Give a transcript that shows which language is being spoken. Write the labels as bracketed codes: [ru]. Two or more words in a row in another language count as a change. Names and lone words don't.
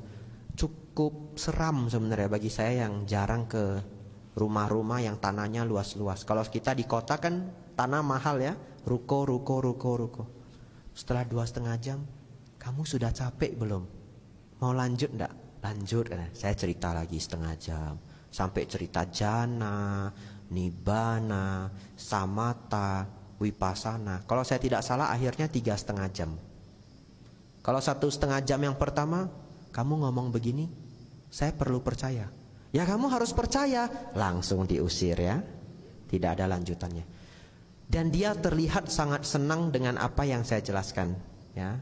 [id] Cukup seram sebenarnya bagi saya yang jarang ke rumah-rumah yang tanahnya luas-luas. Kalau kita di kota kan tanah mahal ya, ruko. Setelah 2,5 jam, kamu sudah capek belum? Mau lanjut enggak? Lanjut. Saya cerita lagi setengah jam. Sampai cerita jana, [pi] nibbana, samatha, vipassana. [id] Kalau saya tidak salah akhirnya 3,5 jam. Kalau 1,5 jam yang pertama, kamu ngomong begini, saya perlu percaya. Ya kamu harus percaya. Langsung diusir ya. Tidak ada lanjutannya. Dan dia terlihat sangat senang dengan apa yang saya jelaskan ya.